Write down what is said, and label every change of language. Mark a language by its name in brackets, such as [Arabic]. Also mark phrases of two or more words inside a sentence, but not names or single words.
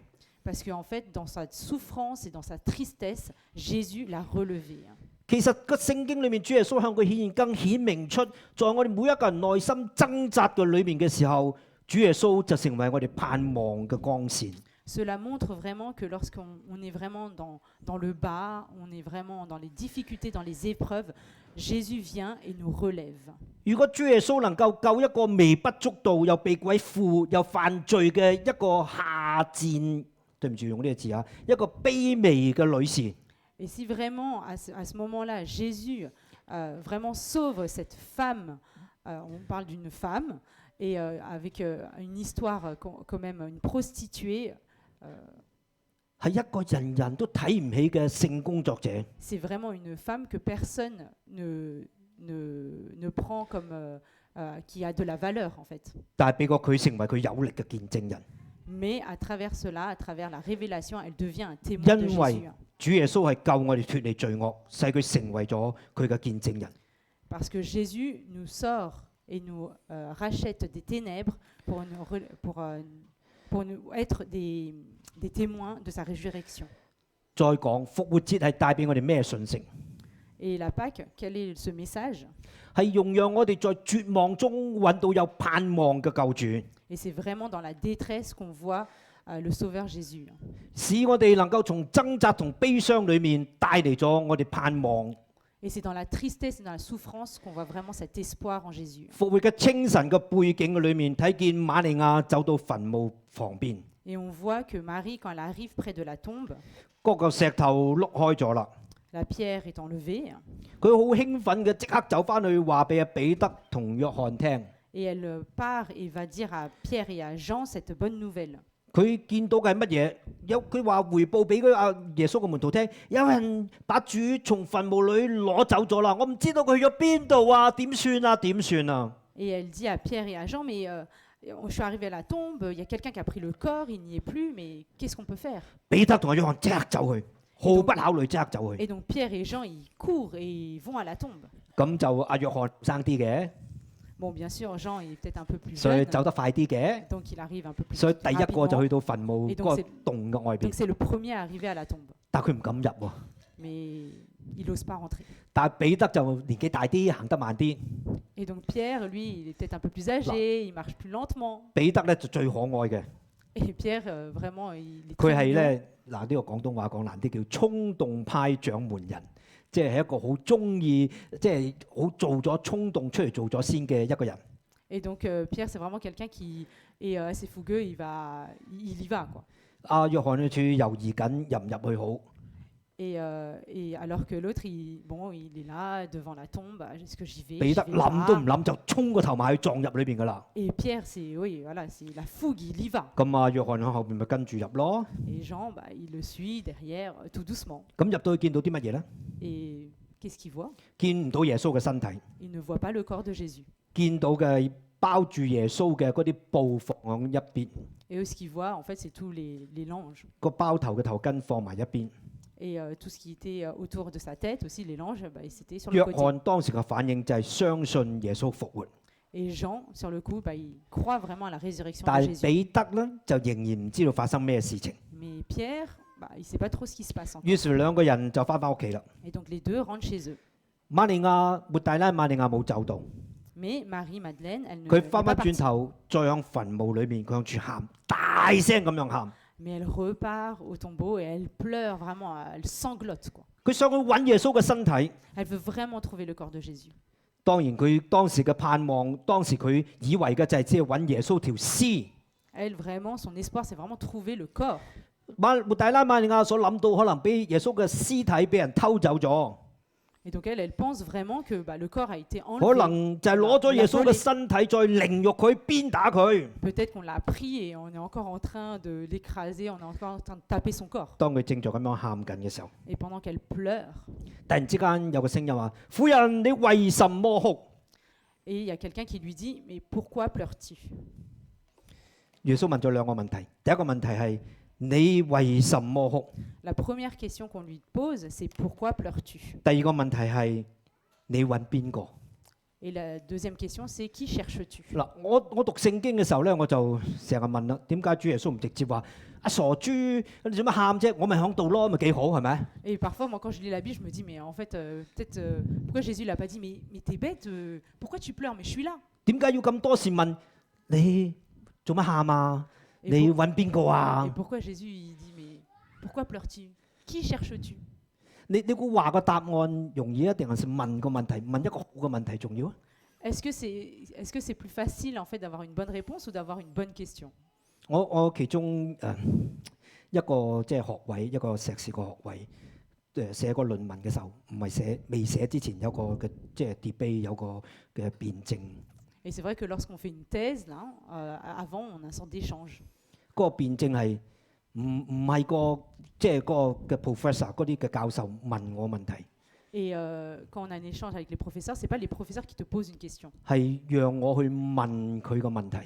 [French] parce qu'en fait, dans sa souffrance et dans sa tristesse, Jésus l'a relevé. [Cantonese] 其實個聖經裏面，主耶穌向佢顯現，更顯明出，在我哋每一個人內心掙扎嘅裏面嘅時候，主耶穌就成為我哋盼望嘅光線。 [French] Cela montre vraiment que lorsqu'on est vraiment dans le bas, on est vraiment dans les difficultés, dans les épreuves, Jésus vient et nous relève. [Cantonese] 如果主耶穌能夠救一個微不足道又被鬼附又犯罪嘅一個下賤，對唔住用呢個字啊，一個卑微嘅女士。 [French] Et si vraiment, à ce moment-là, Jésus vraiment sauve cette femme, on parle d'une femme, et avec une histoire quand même, une prostituée, [Cantonese] 係一個人人都睇唔起嘅性工作者。 [French] c'est vraiment une femme que personne ne prend comme qui a de la valeur en fait. [Cantonese] 但係俾過佢成為佢有力嘅見證人， [French] Mais à travers cela, à travers la révélation, elle devient un témoin de [Cantonese] 因為 [French] Jésus. [Cantonese] 主耶穌係救我哋脱離罪惡，使佢成為咗佢嘅見證人。 [French] Parce que Jésus nous sort et nous rachète des ténèbres pour nous être des témoins de sa résurrection. [Cantonese] 再講復活節係帶俾我哋咩信息？ [French] Et la Pâque, quel est ce message? [Cantonese] 係容讓我哋在絕望中揾到有盼望嘅救主， [French] Et c'est vraiment dans la détresse qu'on voit le Sauveur Jésus. [Cantonese] 使我哋能夠從掙扎同悲傷裏面帶嚟咗我哋盼望。 [French] Et c'est dans la tristesse et dans la souffrance qu'on voit vraiment cet espoir en Jésus. [Cantonese] 復活嘅清晨嘅背景裏面，睇見瑪利亞走到墳墓旁邊， [French] Et on voit que Marie, quand elle arrive près de la tombe, [Cantonese] 嗰個石頭碌開咗啦。 [French] La pierre est enlevée [Cantonese] 佢好興奮嘅，即刻走翻去話俾阿彼得同約翰聽。 [French] et elle part et va dire à Pierre et à Jean cette bonne nouvelle. [Cantonese] 佢見到嘅係乜嘢？佢話回報俾佢阿耶穌嘅門徒聽，有人把主從墳墓裏攞走咗啦，我唔知道佢去咗邊度啊，點算啊？點算啊？ [French] Et elle dit à Pierre et à Jean, mais je suis arrivé à la tombe, il y a quelqu'un qui a pris le corps, il n'y est plus, mais qu'est-ce qu'on peut faire? [Cantonese] 彼得同阿約翰即刻走去，毫不考慮即刻走去。 [French] Et donc Pierre et Jean, ils courent et ils vont à la tombe. [Cantonese] 咁就阿約翰生啲嘅， [French] Bon, bien sûr, Jean est peut-être un peu plus [Cantonese] 所以 [French] jeune, [Cantonese] 走得快啲嘅， [French] donc il arrive un peu plus [Cantonese] 所以第一個就去 [French] rapidement. [Cantonese] 到墳墓嗰個洞嘅外 [French] Donc [Cantonese] 邊， [French] c'est le premier à arriver à la tombe. [Cantonese] 但佢唔敢入喎。 [French] Mais il n'ose pas rentrer. [Cantonese] 但係彼得就年紀大啲，行得慢啲。 [French] Et donc Pierre, lui, il est peut-être un peu plus âgé, il marche plus lentement. [Cantonese] 彼得咧就最可愛嘅， [French] Et Pierre, vraiment, il est [Cantonese] 佢 [French] très [Cantonese] 係 [French] mignon. [Cantonese] 咧嗱呢個廣東話講難啲叫衝動派掌門人，即係一個好中意，即係好做咗衝動出嚟做咗先嘅一個人。 [French] Et donc Pierre, c'est vraiment quelqu'un qui est assez fougueux, il y va, quoi. [Cantonese] 阿約翰佢猶豫緊入唔入去好， [French] Et alors que l'autre, il est là devant la tombe, est-ce que j'y vais, [Cantonese] 彼 [French] j'y [Cantonese] 得 [French] vais [Cantonese] 諗都唔 [French] pas? [Cantonese] 諗就衝個頭埋去撞入裏邊噶啦。 [French] Et Pierre, oui, voilà, c'est la fougue, il y va. [Cantonese] 咁啊，約翰喺後邊咪跟住入咯。 [French] Et Jean, il le suit derrière, tout doucement. [Cantonese] 咁入到去見到啲乜嘢咧？ [French] Et qu'est-ce qu'il voit? [Cantonese] 見唔到耶穌嘅身體， [French] Il ne voit pas le corps de Jésus. [Cantonese] 見到嘅包住耶穌嘅嗰啲布放喺一邊， [French] Et eux, ce qu'ils voient, en fait, c'est tous les langes. [Cantonese] 個包頭嘅頭巾放埋一邊。 [French] Et tout ce qui était autour de sa tête, aussi les langes, c'était sur [Cantonese] 約 [French] le côté. [Cantonese] 翰當時嘅反應就係相信耶穌復活， [French] Et Jean, sur le coup, il croit vraiment à la résurrection [Cantonese] 但 [French] de [Cantonese] 係 [French] Jésus. [Cantonese] 彼得咧就仍然唔知道發生咩事情。 [French] Mais Pierre, il ne sait pas trop ce qui se passe encore. [Cantonese] 於是兩個人就翻屋企啦。 [French] Et donc les deux rentrent chez eux. [Cantonese] 瑪利亞抹大拉瑪利亞冇走到， [French] Mais Marie-Madeleine, elle ne [Cantonese] 佢 [French] n'est [Cantonese] 翻 [French] pas [Cantonese] 返轉 [French] partie. [Cantonese] 頭，再向墳墓裏面佢向住喊，大聲咁樣喊。 [French] Mais elle repart au tombeau et elle pleure vraiment, elle sanglote, quoi. [Cantonese] 佢想去揾耶穌嘅身體。 [French] Elle veut vraiment trouver le corps de Jésus. [Cantonese] 當然佢當時嘅盼望，當時佢以為嘅就係只係揾耶穌條屍。 [French] Elle, vraiment, son espoir, c'est vraiment trouver le corps. [Cantonese] 抹大拉瑪利亞所諗到可能俾耶穌嘅屍體俾人偷走咗， [French] Et donc elle pense vraiment que le corps a été [Cantonese] 可 [French] enlevé. [Cantonese] 能就係攞咗耶穌嘅身體再凌辱佢、鞭打佢。 [French] Peut-être qu'on l'a pris et on est encore en train de l'écraser, on est encore en train de taper son corps. [Cantonese] 當佢正在咁樣喊緊嘅時候， [French] Et pendant qu'elle pleure, [Cantonese] 突然之間有個聲音話：婦人，你為什麼哭？ [French] et il y a quelqu'un qui lui dit, mais pourquoi pleures-tu? [Cantonese] 耶穌問咗兩個問題，第一個問題係你為什麼哭？ [French] La première question qu'on lui pose, c'est pourquoi pleures-tu? [Cantonese] 第二個問題係你揾邊個？ [French] Et la deuxième question, c'est qui cherches-tu? [Cantonese] 嗱，我讀聖經嘅時候咧，我就成日問啦，點解主耶穌唔直接話阿傻豬，你做乜喊啫？我咪喺度咯，咪幾好係咪？ [French] Et parfois, moi, quand je lis la Bible, je me dis, mais en fait, peut-être, pourquoi Jésus l'a pas dit, mais t'es bête, pourquoi tu pleures? Mais je suis là. [Cantonese] 點解要咁多時問你做乜喊啊？ [French] Et, [Cantonese] 你揾邊個 [French] et [Cantonese] 啊？ [French] pourquoi Jésus, il dit, mais pourquoi pleures-tu? Qui cherches-tu? [Cantonese] 你估話個答案容易啊，定係問個問題，問一個好嘅問題重要啊？ [French] Est-ce que c'est plus facile en fait d'avoir une bonne réponse ou d'avoir une bonne question? [Cantonese] 我其中一個即係學位，一個碩士個學位，寫個論文嘅時候，唔係未寫之前有個嘅即係 debate，有個嘅辯證。 [French] Et c'est vrai que lorsqu'on fait une thèse, là, avant, on a une sorte d'échange. [Cantonese] 嗰個辯證係唔係個即係嗰個嘅 professor 嗰啲嘅教授問我問題， [French] Et quand on a un échange avec les professeurs, c'est pas les professeurs qui te posent une question. [Cantonese] 係讓我去問佢個問題。